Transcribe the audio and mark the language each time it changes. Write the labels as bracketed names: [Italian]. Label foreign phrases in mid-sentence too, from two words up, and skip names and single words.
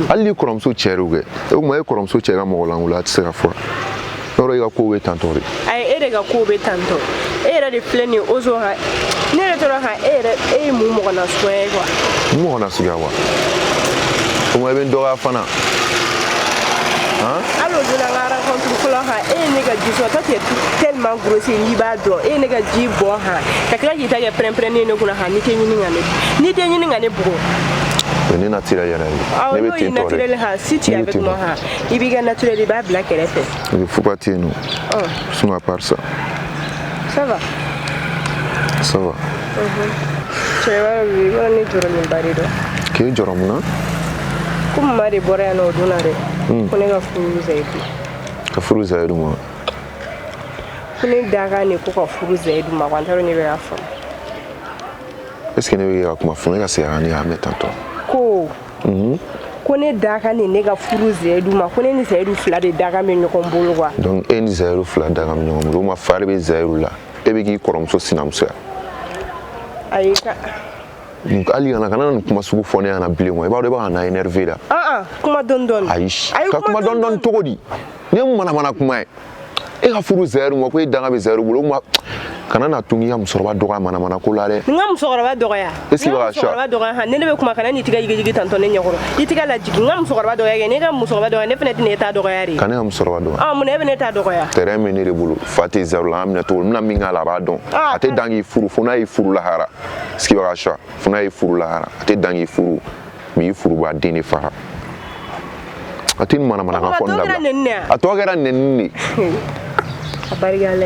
[Bambara] Hali ni kɔrɔmuso cɛ de kɛ e kuma e kɔrɔmuso cɛ ka mɔgɔ lankolon a tɛ se ka fɔ yɔrɔ i ka ko bɛ tantɔ de. Ayi e de ka ko bɛ tantɔ e yɛrɛ de filɛ nin ye ozo ha ne yɛrɛ tora ha e ye mun mɔgɔ na suguya ye quoi. Mun mɔgɔ na suguya wa o kuma i bɛ n dɔgɔya fana. Hali o don an ka rencontre fɔlɔ ha e ye ne ka ji sɔrɔ [French] toi tu es tellement grossier [Bambara] n'i b'a dɔn e ye ne ka ji bɔn ha ka tila k'i ta kɛ pɛrɛn-pɛrɛnnen ne kunna ha n'i tɛ ɲini ka ne bugɔ. Ne naturel yɛrɛ de. Ne bɛ ten tɔ de. Naturel ha [French] si tu es avec moi [Bambara] ha i b'i ka naturel i b'a bila kɛrɛfɛ. I bɛ fuga ten yen nɔ. [French] Sinon à part ça. Ça va. Ça va. [Bambara] Cɛkɔrɔba bɛ yen yɔrɔ ne jɔrɔ nin ba de dɔn. K'e jɔrɔ mun na? Ko mama de bɔra yan nɔ o don na dɛ. Ko ne ka furu Zayidu. Ka furu Zayidu ma. Ko ne da kan de ko ka furu Zayidu ma wa n t'a dɔn ne bɛ k'a faamu. [French] Est-ce que [Bambara] ne bɛ ka kuma fɔ ne ka segin ka ne y'a mɛn tantɔ. Ko ne da kan de ne ka furu Zayidu ma ko ne ni Zayidu fila de da kan bɛ ɲɔgɔn bolo quoi. Donc e ni Zayidu fila da kan bɛ ɲɔgɔn bolo o ma fari bɛ Zayidu la e bɛ k'i kɔrɔmuso sinamuso ya. Ayi ka. Hali kana nin kuma sugu fɔ ne ɲɛna bilen wa i b'a dɔn i b'a ka na énervé la. Kuma dɔɔni dɔɔni. Ayi ka kuma dɔɔni dɔɔni cogo di ne ye manamana kuma ye e ka furu Zayidu ma ko e danga bɛ Zayidu bolo o kuma kana na tun k'i ka musokɔrɔba dɔgɔya manamana ko la dɛ. N ka musokɔrɔba dɔgɔya. [French] Est-ce que [Bambara] i b'a ka suwa. Musokɔrɔba dɔgɔya ne bɛ kuma kana n'i tigɛ yigi tantɔ ne ɲɛkɔrɔ i tigɛ lajigin n ka musokɔrɔba dɔgɔya kɛ ne ka musokɔrɔba dɔgɔya ne fana tɛ ne ta dɔgɔya de. Ka ne ka musokɔrɔba dɔgɔya. Mun na e bɛ ne ta dɔgɔya. Terrain bɛ ne de bolo fa tɛ Zayidu la an minɛ cogo min n bɛna min k'a la a b'a dɔn a tɛ dan k'i furu fo n'a y'i furu lahara [French] est-ce que [Bambara] i b'a ka suwa fo n'a y'i furu lahara a tɛ dan k'i furu mais i furu b'a den de faga a tɛ nin manamanakan fɔ nin dabila a tɔ kɛra nɛnini de. A barikalen.